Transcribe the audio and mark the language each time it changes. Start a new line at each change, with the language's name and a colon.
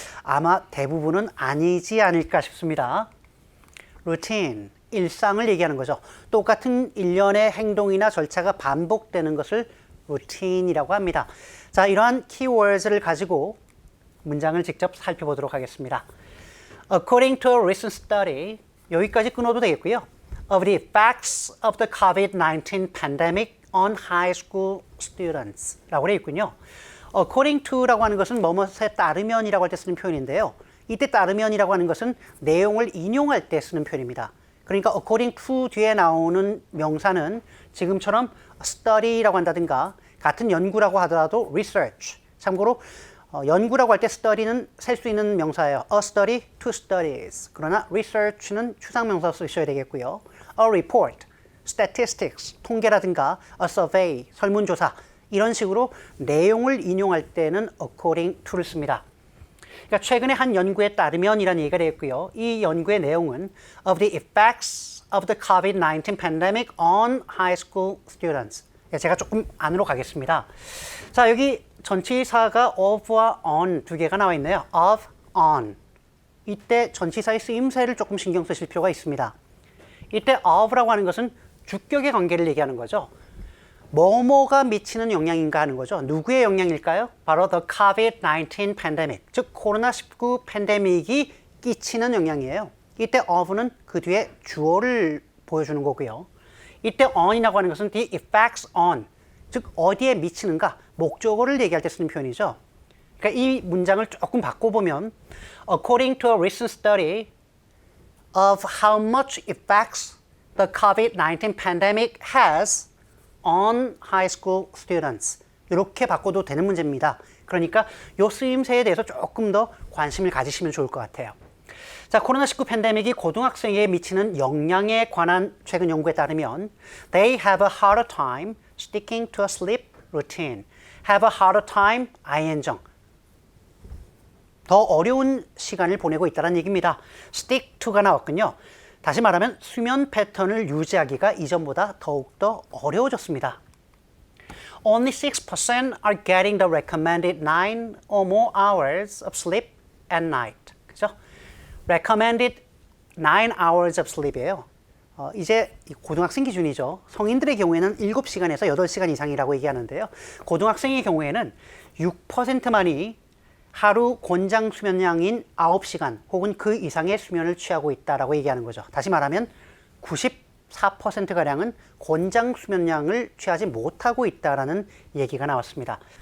Korean: 아마 대부분은 아니지 않을까 싶습니다. Routine, 일상을 얘기하는 거죠. 똑같은 일련의 행동이나 절차가 반복되는 것을 routine이라고 합니다. 자, 이러한 키워드를 가지고 문장을 직접 살펴보도록 하겠습니다.
English: According to a recent study,
Korean: 여기까지 끊어도 되겠고요.
English: Of the effects of the COVID-19 pandemic on high school students
Korean: 라고 되어 있군요. According to라고 하는 것은 뭐뭐에 따르면이라고 할 때 쓰는 표현인데요. 이때 따르면이라고 하는 것은 내용을 인용할 때 쓰는 표현입니다. 그러니까 according to 뒤에 나오는 명사는 지금처럼 study라고 한다든가 같은 연구라고 하더라도 research. 참고로 연구라고 할 때 study는 셀 수 있는 명사예요.
English: A study, two studies.
Korean: 그러나 research는 추상명사 쓰셔야 되겠고요. A report, statistics, 통계라든가 a survey, 설문조사 이런 식으로 내용을 인용할 때는 according to를 씁니다. 그러니까 최근에 한 연구에 따르면이라는 얘기가 되었고요. 이 연구의 내용은
English: of the effects of the COVID-19 pandemic on high school students.
Korean: 제가 조금 안으로 가겠습니다. 자, 여기 전치사가 of와 on 두 개가 나와 있네요.
English: of, on.
Korean: 이때 전치사의 쓰임새를 조금 신경 쓰실 필요가 있습니다. 이때 of라고 하는 것은 주격의 관계를 얘기하는 거죠. 뭐뭐가 미치는 영향인가 하는 거죠. 누구의 영향일까요? 바로
English: the COVID-19 pandemic,
Korean: 즉 코로나19 팬데믹이 끼치는 영향이에요. 이때 of는 그 뒤에 주어를 보여주는 거고요. 이때 on이라고 하는 것은 the effects on, 즉 어디에 미치는가, 목적어를 얘기할 때 쓰는 표현이죠. 그러니까 이 문장을 조금 바꿔보면
English: According to a recent study of how much effects the COVID-19 pandemic has on high school students.
Korean: 이렇게 바꿔도 되는 문제입니다. 그러니까 이 쓰임새에 대해서 조금 더 관심을 가지시면 좋을 것 같아요. 자, 코로나19 팬데믹이 고등학생에게 미치는 영향에 관한 최근 연구에 따르면
English: They have a harder time sticking to a sleep routine. Have a harder time, ing정.
Korean: 더 어려운 시간을 보내고 있다는 얘기입니다. Stick to가 나왔군요. 다시 말하면 수면 패턴을 유지하기가 이전보다 더욱더 어려워졌습니다.
English: Only 6% are getting the recommended 9 or more hours of sleep at night.
Korean: 그죠?
English: recommended 9 hours of sleep이에요.
Korean: 이제 고등학생 기준이죠. 성인들의 경우에는 7시간에서 8시간 이상이라고 얘기하는데요. 고등학생의 경우에는 6%만이 하루 권장 수면량인 9시간 혹은 그 이상의 수면을 취하고 있다라고 얘기하는 거죠. 다시 말하면 94%가량은 권장 수면량을 취하지 못하고 있다라는 얘기가 나왔습니다.